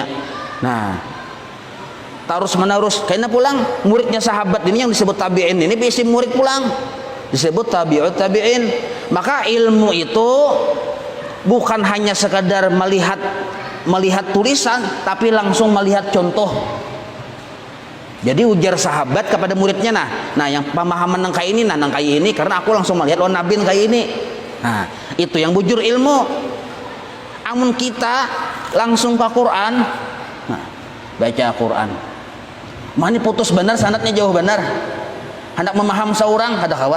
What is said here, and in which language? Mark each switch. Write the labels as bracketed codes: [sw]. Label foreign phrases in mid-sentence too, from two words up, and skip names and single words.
[bjn] Nah terus menerus karena pulang muridnya sahabat ini yang disebut tabi'in ini beisi murid pulang disebut [ar] تابعو التابعين. [id] Maka ilmu itu bukan hanya sekadar melihat tulisan tapi langsung melihat contoh. [bjn] Jadi ujar sahabat kepada muridnya nah yang pemahaman nang kayak ini nang kayak ini karena aku langsung melihat nabi kayak ini. Nah itu yang bujur ilmu. Amun kita langsung ke Quran, nah, baca Quran mana putus benar sanadnya jauh benar, hendak memaham seorang ada kawa.